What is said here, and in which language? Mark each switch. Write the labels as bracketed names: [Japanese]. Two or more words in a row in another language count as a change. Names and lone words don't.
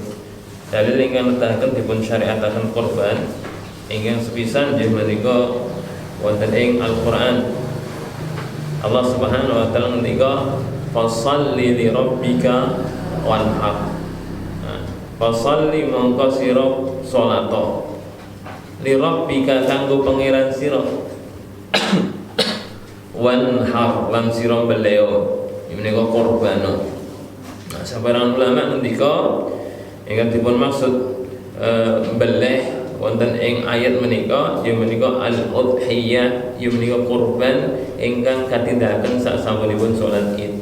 [Javanese] Dalil ingkang netahaken dipun syariataken kurban ingkang sepisan nggih menika wonten ing Al-Qur'an. Allah [Arabic] سبحانه وتعالى [Javanese] ngendika [Arabic] فصل لربك وانحر. [Javanese] Fashalli mongko sira salata [Arabic] لربك [Javanese] kanggo pangeran sira wanhar lan sira beleo menika kurban. Nah, sabarang ulama ngendika ingkang dipun maksud beleh wonten ing ayat menika ya menika al-udhiyah ya menika kurban ingkang katindakaken sasampunipun salat Id.